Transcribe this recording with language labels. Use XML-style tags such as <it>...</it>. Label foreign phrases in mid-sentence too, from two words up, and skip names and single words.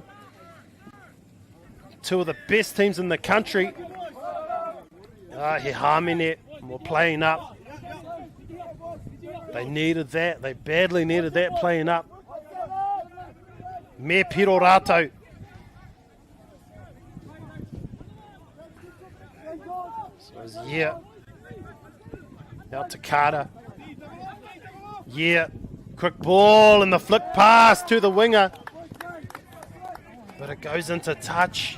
<en>2 of the best teams in the country. He Hamine were playing up. They needed that. They badly needed that playing up.</en> <mi>Me piro rātou.</mi> <en>So it's out to Carter. Quick ball and the flick pass to the winger. But it goes into touch.</en>